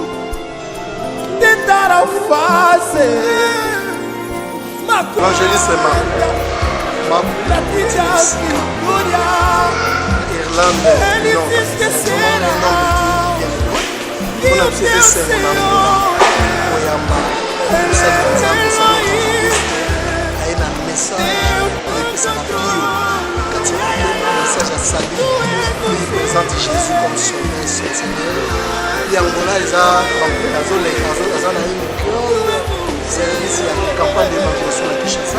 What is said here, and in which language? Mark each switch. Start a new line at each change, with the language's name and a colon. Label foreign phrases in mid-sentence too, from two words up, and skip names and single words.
Portuguese: Tentaram fazer Evangelista Marco pra te dar vitória, Irlanda, eles esqueceram que o teu Senhor
French: présente Jésus comme son Seigneur. Et Angola, ils ont service à la campagne d'évangélisation à Kinshasa.